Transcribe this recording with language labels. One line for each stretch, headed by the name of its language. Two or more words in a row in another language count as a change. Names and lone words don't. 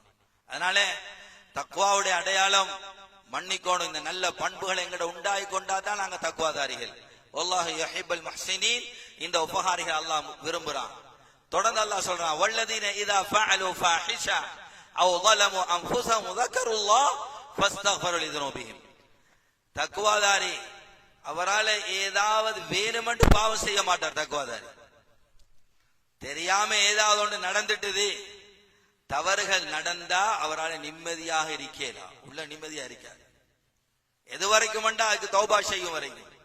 Tamil: அதனால தக்வாவுடைய அடையாளம் மன்னிக்கணும். இந்த நல்ல பண்புகளை எங்கட உண்டாகி கொண்டாதான் நாங்க தக்வாதாரிகள்.
Arabic: والله يحب المحسنين.
Tamil: இந்த உபகாரிகள் அல்லாஹ் விரும்புறான். தொடர்ந்து அல்லாஹ் சொல்றான்,
Arabic: والذين إذا فعلوا فاحشة أو ظلموا انفسهم ذكروا الله فاستغفروا لذنوبهم.
Tamil: தக்வாதாரி அவரால ஏதாவது வேணுமென்று பாவம் செய்ய மாட்டார். தக்வாதாரி தெரியாம ஏதாவது ஒன்று நடந்துட்டுது, தவறுகள் நடந்தா அவரால் நிம்மதியாக இருக்கலாம். உள்ள நிம்மதியா இருக்காது. எது வரைக்கும் அதுக்கு தௌபா செய்யும் வரைக்கும்.